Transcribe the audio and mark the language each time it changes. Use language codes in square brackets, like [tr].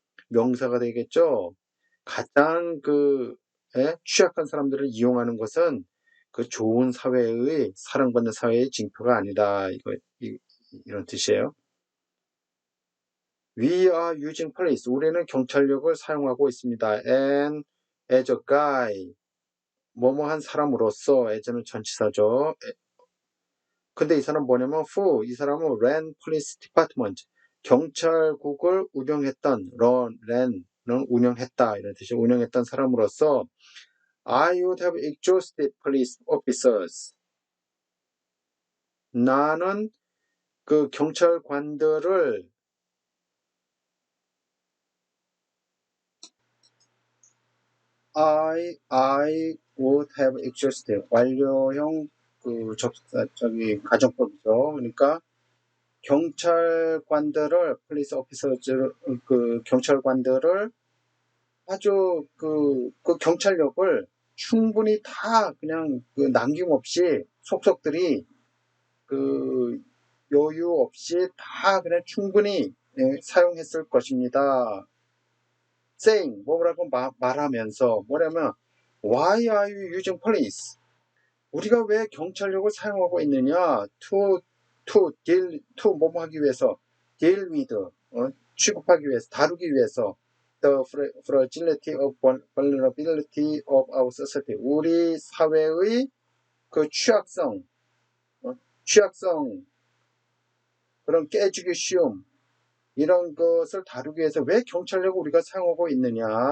[ko] 명사가 되겠죠. 가장 취약한 사람들을 이용하는 것은 그 좋은 사회의 사랑받는 사회의 징표가 아니다. 이런 뜻이에요. [en] We are using police. [ko] 우리는 경찰력을 사용하고 있습니다. [en] And as a guy, [ko] 뭐뭐한 사람으로서, as는 전치사죠. 근데 이 사람 뭐냐면 [en] who, [ko] 이 사람은 [en] ran police department, [ko] 경찰국을 운영했던, ran는 운영했다 이런 뜻이 운영했던 사람으로서 [en] I would have exhausted police officers. [ko] 나는 그 경찰관들을 [en] I would have exhausted [ko] 완료형 그 접속사 가정법이죠. 그러니까 경찰관들을 [en] police officers [ko] 그 경찰관들을 아주 그 경찰력을 충분히 다 그냥 그 남김없이 속속들이 그 여유 없이 다 그냥 충분히 사용했을 것입니다. [en] saying [ko] 뭐라고 말하면서 뭐냐면 [en] why are you using police? [ko] 우리가 왜 경찰력을 사용하고 있느냐? [en] to [ko] 뭐뭐 하기 위해서 [en] deal with [ko] 취급하기 위해서 다루기 위해서 [en] the fragility of vulnerability of our society [ko] 우리 사회의 그 취약성 그런 깨지기 쉬움 이런 것을 다루기 위해서 왜 경찰력을 우리가 사용하고 있느냐?